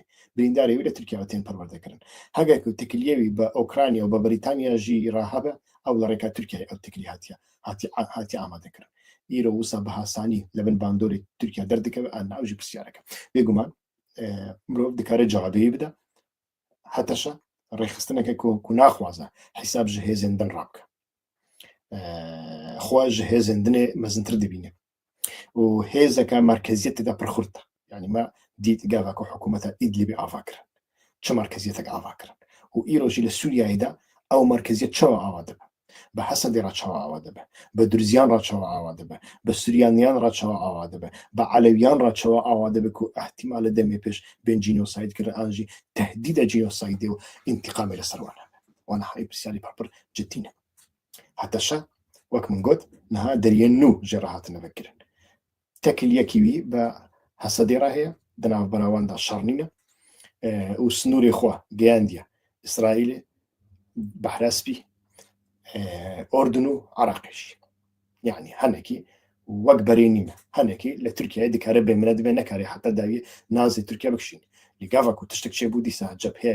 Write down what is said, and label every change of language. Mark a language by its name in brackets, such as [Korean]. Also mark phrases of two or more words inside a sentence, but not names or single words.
[Kurdish] Birîndarê wî li Tirkiye tên perwerdekirin. Heger ku tikiliyê wî bi Ukrayna û bi Brîtanya jî re hebe ew li rêka Tirkiyeyê ew tikilî hatiye amadekirin. Îro wisa bi hasanî li bin bandorê Tirkiye derdikeve an ew jî pirsiyarek e. Bêguman mirov dikare cewabê bide HTŞ rêxistinek e ku naxwaze hesab ji hêzên din rabke xwe ji hêzên dinê mezintir dibîne û hêzeka merkeziyetê de pir xurt e yani me dît gava ku hikûmeta Îdlibê ava kirin çi merkeziyetek ava kirin û îro jî li Sûriyayê de ew merkeziyet çawa ava dibe bi Hesedê re çawa ava dibe bi Durziyan re çawa ava dibe bi Sûriyaniyan re çawa ava dibe bi Elewiyan re çawa ava dibe ku ihtimale demê pêş bên cînosayîd kirin an jî tehdîda cînosayîdê û întiqamê li ser wan hebe wan hayê pirsyarî pir ciddî ne هەتەشە wek min got niha deriyên nû jê re hatine vekirin tekil yekî wî bi Hesedê re heye di navbera wan de şernîne û snûrê xwe geyandiye İsraîlê Behrespî Ordun û Iraqê jî yani henekî wek berê nîne henekî li Tirkiyeyê dikare bêmine dibe nekare heta dawiyê nazê Tirkiye bikişîne lê gava ku tiştek çêbû dîsa cebheya